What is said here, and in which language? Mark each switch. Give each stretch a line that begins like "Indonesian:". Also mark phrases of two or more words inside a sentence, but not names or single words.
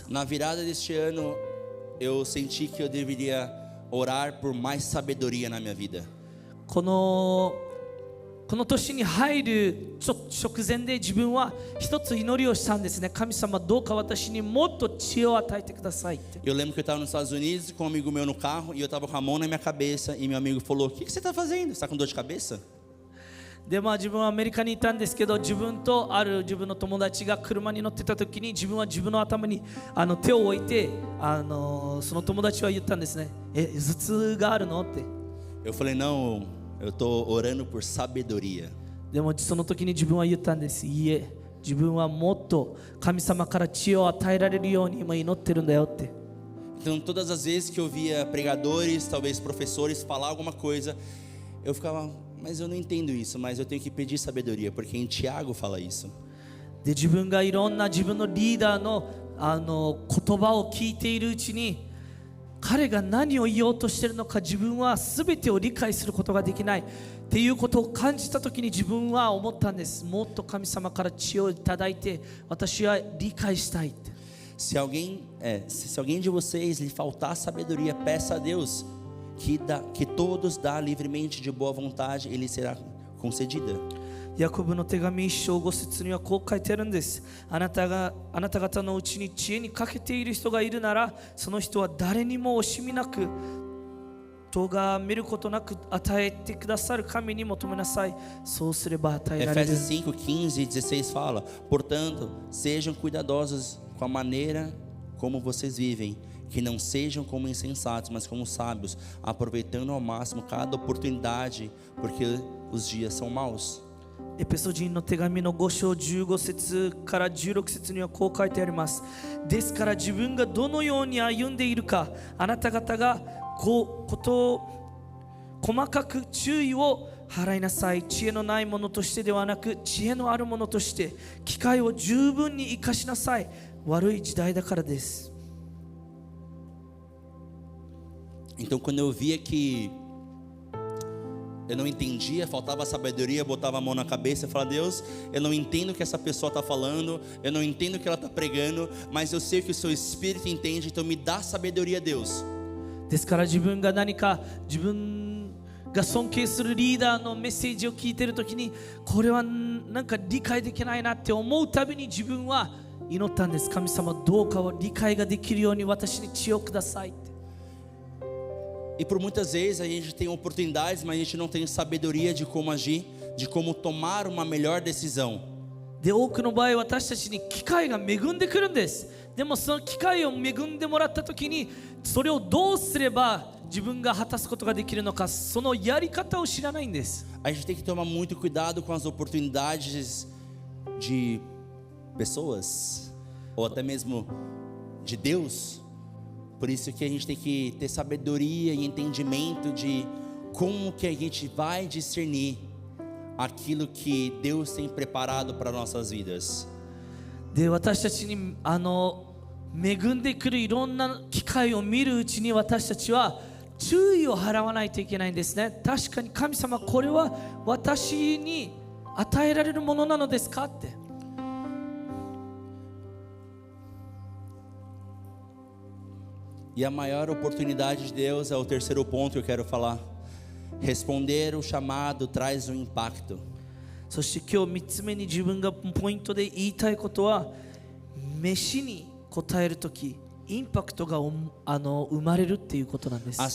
Portuguese: Na virada deste ano, eu senti que eu deveria orar por mais sabedoria na minha vida.
Japanese: この年に入る直前で自分は一つ祈りをしたんですね。神様どうか私にもっと知恵を与えてくださいって。
Portuguese: Eu lembro que eu estava nos Estados Unidos com um amigo meu no carro e eu estava com a mão na minha cabeça e meu amigo falou: o que você está fazendo? Você está com dor de cabeça?
Japanese: で自分はアメリカにいたんですけど、自分とある自分の友達が車に乗ってた時に自分は自分の頭に手を置いてその友達は言ったんですね。頭痛があるのって。
Portuguese: Eu falei: não, eu estou orando por sabedoria.
Japanese: でもその時に自分は言ったんです。いえ、自分はもっと神様から知恵を与えられるように今祈ってるんだよって。
Portuguese: Então todas as vezes que eu via pregadores, talvez professores falar alguma coisa, eu ficava: mas eu não entendo isso, mas eu tenho que pedir sabedoria, porque em Tiago fala isso.
Japanese: で自分がいろんな自分のリーダーの言葉を聞いているうちに、彼が何を言おうとしているのか自分は全てを理解することができないっていうことを感じたときに自分は思ったんです。もっと神様から知恵をいただいて私は理解したいって。
Portuguese: Se alguém de vocês lhe faltar sabedoria, peça a Deus que todos dá livremente de boa vontade, ele será concedida.
Japanese: ヤコブの手紙1章5節にはこう書いてあるんです。あなた方のうちに知恵に欠けている人がいるなら、その人は誰にも惜しみなく咎めることなく与えてくださる神に求めなさい。そうすれば与えられる。
Portuguese: Efésios 5:15 e 16 fala: portanto, sejam cuidadosos com a maneira como vocês vivem, que não sejam como insensatos, mas como sábios, aproveitando ao máximo cada oportunidade, porque os dias são maus.
Japanese: エペソ人の手紙の5章15節から16節にはこう書いてあります。ですから自分がどのように歩んでいるか、あなた方がことを細かく注意を払いなさい。知恵のないものとしてではなく、知恵のあるものとして機会を十分に生かしなさい。悪い時代だからです。
Portuguese: Então, quando eu via que eu não entendia, faltava sabedoria, eu botava a mão na cabeça e falava: Deus, eu não entendo o que essa pessoa está falando, eu não entendo o que ela está pregando, mas eu sei que o seu Espírito entende, então me dá sabedoria, Deus.
Japanese: ですから自分が何か自分が尊敬するリーダーのメッセージを聞いているときに、これはなんか理解できないなって思うたびに自分は祈ったんです。神様、どうかを理解ができるように私に知恵をくださいって。
Portuguese: E por muitas vezes a gente tem oportunidades, mas a gente não tem sabedoria de como agir, de como tomar uma melhor decisão.
Japanese: で、多くの場合私たちに機会が恵んでくるんです。でもその機会を恵んでもらったときに、それをどうすれば自分が果たすことができるのか、そのやり方を知らないんです。
Portuguese: A gente tem que tomar muito cuidado com as oportunidades de pessoas, ou até mesmo de Deus. Por isso que a gente tem que ter sabedoria e entendimento de como que a gente vai discernir aquilo que Deus tem preparado para nossas vidas.
Japanese: で、私たちに恵んでくるいろんな機会を見るうちに、私たちは注意を払わないといけないんですね。確かに神様、これは私に与えられるものなのですかって。
Portuguese: E a maior oportunidade de Deus é o terceiro ponto que eu quero falar. Responder o chamado traz um impacto.
Japanese: そして今日3つ目に自分がポイントで言いたいことは、飯に答えるときインパクトが生まれるっていうことなんです。